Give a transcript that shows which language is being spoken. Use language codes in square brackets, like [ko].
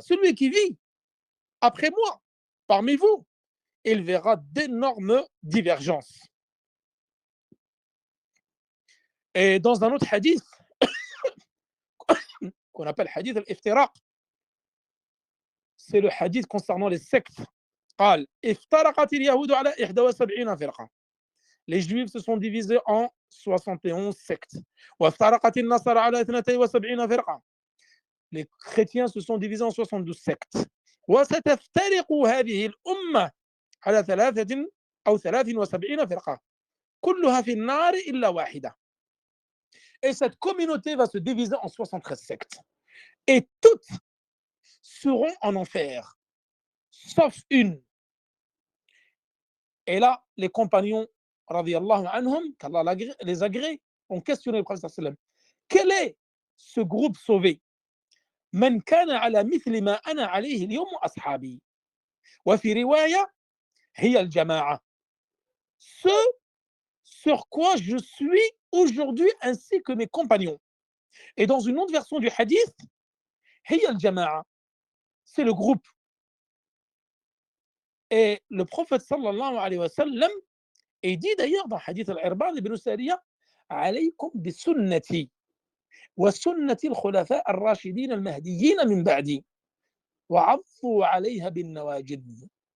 [fr] Celui qui vit après moi, parmi vous, il verra d'énormes divergences. Et dans un autre hadith, qu'on appelle hadith al-iftiraq, c'est le hadith concernant les sectes. [ar] قال افترقت اليهود على 71 فرقة. [fr] Les juifs se sont divisés en 71 sectes. [ar] وافترقت النصارى على 72 فرقة. [fr] Les chrétiens se sont divisés en 72 sectes. [ar] وستفترق هذه الأمة على 3 أو 73 فرقة. كلها في النار إلا واحدة. [fr] Et cette communauté va se diviser en 73 sectes. Et toutes seront en enfer, sauf une. Et là, les compagnons, radiyallahu anhum, qu'Allah les agrée, ont questionné le prophète sallallahu alayhi wa sallam. Quel est ce groupe sauvé? [ar] من كان على مثل ما أنا عليه اليوم وأصحابي. وفي رواية هي الجماعة. [fr] Ce sur quoi je suis aujourd'hui ainsi que mes compagnons. Et dans une autre version du hadith, [ar] هي الجماعة. [fr] C'est le groupe. Et le prophète sallallahu alayhi wa sallam, et dit d'ailleurs dans le hadith al-Irbad ibn Sariya, [ar] عليكم بسنتي وسنة الخلفاء الراشدين المهديين من بعدي وعضوا عليها بالنواجذ.